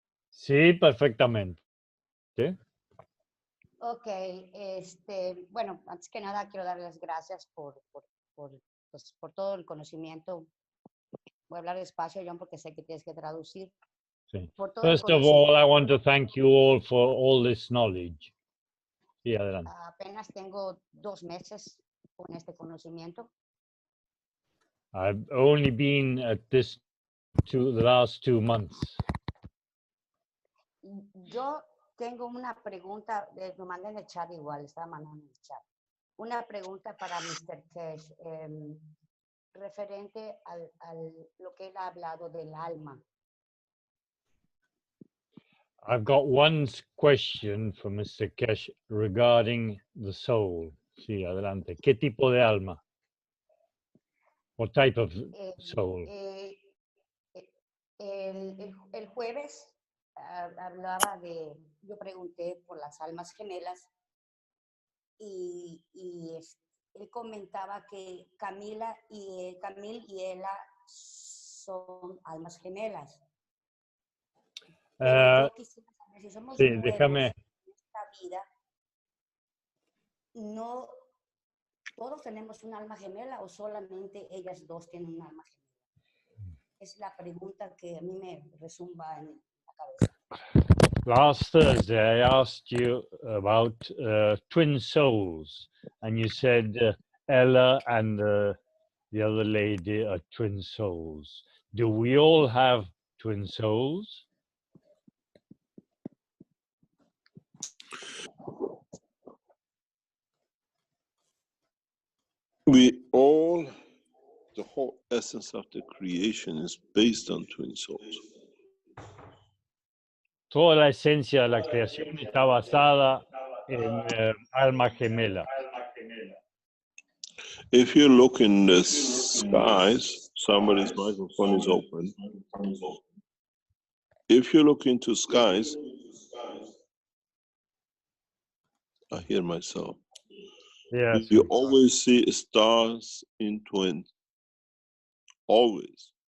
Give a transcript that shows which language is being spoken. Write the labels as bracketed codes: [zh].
[es] Sí, perfectamente. ¿Sí? Ok, bueno, antes que nada quiero darles las gracias pues, por todo el conocimiento. Voy a hablar despacio, John, porque sé que tienes que traducir. Sí. Por todo el [en] First of all, I [es] conocimiento. [en] want to thank you all for all this knowledge. [es] Sí, adelante. Apenas tengo 2 meses con este conocimiento. [en] I've only been at this the last 2 months. [es] Yo tengo una pregunta, lo mandé en el chat igual, estaba mandando en el chat. Una pregunta para Mr. Keshe, referente al lo que él ha hablado del alma. [en] I've got one question for Mr. Keshe regarding the soul. [es] Sí, adelante. ¿Qué tipo de alma? [en] What type of soul? [es] El jueves hablaba yo pregunté por las almas gemelas y él comentaba que Camil y Ela son almas gemelas. Pero yo quisiera saber si somos sí, nuevos déjame. en esta vida, no todos tenemos un alma gemela o solamente ellas dos tienen un alma gemela. Es la pregunta que a mí me resumba en la cabeza. [en] Last Thursday, I asked you about twin souls, and you said Ella and the other lady are twin souls. Do we all have twin souls? We all, the whole essence of the creation is based on twin souls. [es] Toda la esencia de la creación está basada en alma gemela. [en] If you look in the skies, somebody's microphone is open. If you look into skies, I hear myself. Yes. You always see stars in twins. Always.